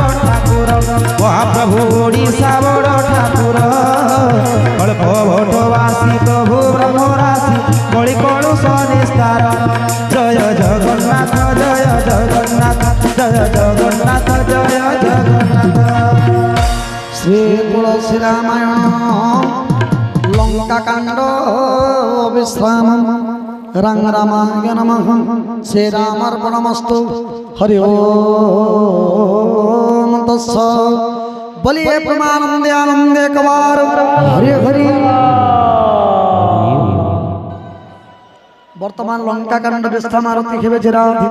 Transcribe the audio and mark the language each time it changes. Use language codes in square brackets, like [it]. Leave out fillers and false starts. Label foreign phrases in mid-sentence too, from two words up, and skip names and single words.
[or] ଠାକୁର ମହାପ୍ରଭୁ ଓଡ଼ିଶା ବଡ଼ ଠାକୁର ଅଳ୍ପ ଭଟ୍ଟବାସୀ ପ୍ରଭୁ ବ୍ରହ୍ମରାଶି ବଡ଼ି କଳୁଷ ନିସ୍ତାର ଜୟ ଜଗନ୍ନାଥ ଜୟ ଜଗନ୍ନାଥ ଜୟ ଜଗନ୍ନାଥ ଜୟ ଜଗନ୍ନାଥ ଶ୍ରୀ ତୁଳସୀ ରାମାୟଣ ଲଙ୍କା କାଣ୍ଡ ବିଶ୍ରାମ ରଙ୍ଗ ରାମାୟ ନମଃ ଶ୍ରୀ ରାମାର୍ପଣମସ୍ତୁ ହରି ଓମ୍ ତତ୍ସତ୍ ବୋଲିଏ ପରମାନନ୍ଦେ ଆନନ୍ଦେ କବାର ହରି ହରି ବର୍ତ୍ତମାନ ଲଙ୍କା କାଣ୍ଡ ବିଶ୍ରାମ ଆରତୀ ହେବେ